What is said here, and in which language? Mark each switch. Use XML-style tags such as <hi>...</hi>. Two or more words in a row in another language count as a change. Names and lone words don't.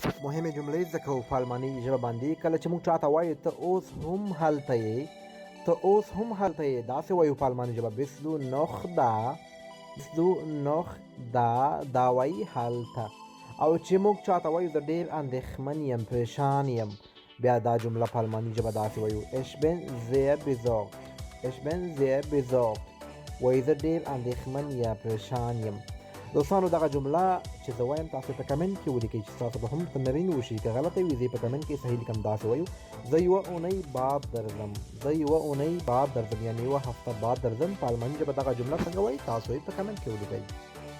<ps>مهمې جملې زده کوو په الماني ژبه باندې. کله چې موږ چاته وایو ته اوس هم هلته یې، ته اوس هم هلته یې، داسې وایو په الماني ژبه.</ps> <de>bist du noch da، bist du noch da،</de> <ps>دا وایي هلته. او چې موږ چاته وایو زه ډېر اندېښمن یم، پریشان یم، بیا دا جمله په الماني ژبه داسې وایو</ps> <de>ich bin sehr besorgt، ich bin sehr besorgt،</de> <ps>وایي زه ډېر اندېښمن یا پریشان یم. دوستانو دغه جمله چې زه وایم تاسو په کمنټ کې ولیکئ چې تاسو به هم تمرین وشي. که غلطه وي زه په کمنټ کې صحیح لیکم. داسې وایو زه یوه اونۍ بعد درځم، زه یوه اونۍ بعد درځم، یعنې یوه هفته بعد درځم. په الماني ژبه دغه جمله څنګه وایي تاسو یې په کمنټ کې ولیکئ.</ps>